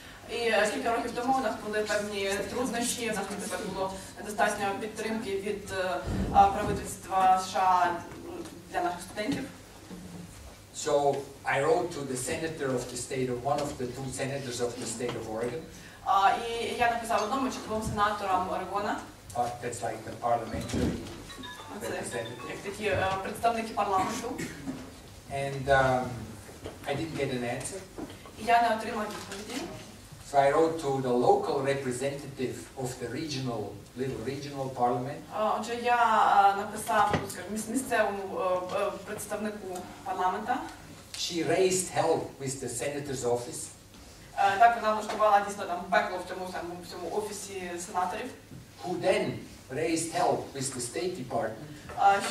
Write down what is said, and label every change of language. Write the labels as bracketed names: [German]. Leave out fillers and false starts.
[Ukrainian] І кілька років тому у нас були певні труднощі, у нас було недостатньо підтримки від правительства США для наших студентів. [English] So I wrote to the senator of the state, of one of the two senators of the state of Oregon. [Ukrainian] І я написав одному чи двом сенаторам Орегона. [English] That's like the parliamentary [Ukrainian] Це [English] representative. [Ukrainian] як такі представники парламенту. [English] And I didn't get an answer. [Ukrainian] І я не отримав відповіді. [English] So I wrote to the local representative of the little regional parliament. [Ukrainian] Отже, я написав, скажімо, місцевому представнику парламента. [English] She raised hell with the senator's office. [Ukrainian] Так вона влаштувала дійсно там пекло в цьому офісі сенаторів. [English] Who then raised hell with the State Department.